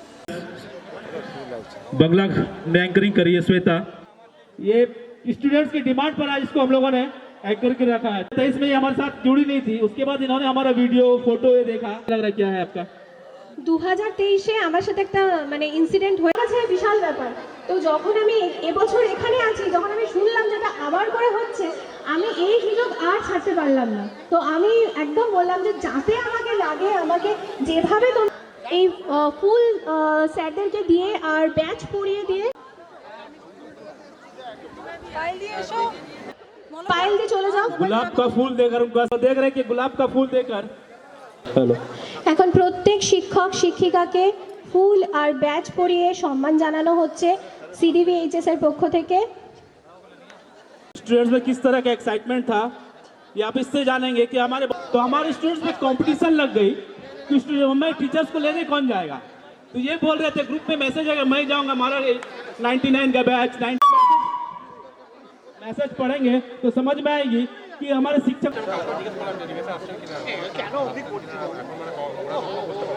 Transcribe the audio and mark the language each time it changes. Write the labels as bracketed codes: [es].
[hi] बंगला में एंकरिंग करी है श्वेता। ये स्टूडेंट्स की डिमांड पर आज इसको हम लोगों ने एंकर के रखा है। 23 में ये हमारे साथ जुड़ी नहीं थी, उसके बाद इन्होंने हमारा वीडियो फोटो ये देखा। लग रहा है क्या है आपका? [bn] 2023-এ আমার সাথে একটা মানে ইনসিডেন্ট হয়ে গেছে, বিশাল ব্যাপার। তো যখন আমি এবছর এখানে আছি, যখন আমি শুনলাম যেটা আবার করে হচ্ছে, আমি এই সুযোগ আর ছাড়তে পারলাম না। তো আমি একদম বললাম যে যাতে আমাকে লাগে, আমাকে যেভাবে এই ফুল স্যারদেরকে দিয়ে আর ব্যাচ পরিয়ে দিয়ে পায়েল দিয়ে চলে যাও। [hi] गुलाब का फूल देकर उनका देख रहे हैं कि गुलाब का फूल देकर हेलो [bn] এখন प्रत्येक শিক্ষক শিক্ষিকাকে ফুল আর ব্যাচ পরিয়ে সম্মান জানানো হচ্ছে সিডিভিএইচএস এর পক্ষ থেকে। [hi] स्टूडेंट्स में किस तरह का एक्साइटमेंट था ये आप इससे जानेंगे कि हमारे स्टूडेंट्स में कंपटीशन लग गई कि हमें टीचर्स को लेने कौन जाएगा। तो ये बोल रहे थे ग्रुप में मैसेज है मैं जाऊंगा, हमारा 99 का बैच 90 मैसेज पढ़ेंगे तो समझ में आएगी कि हमारे शिक्षक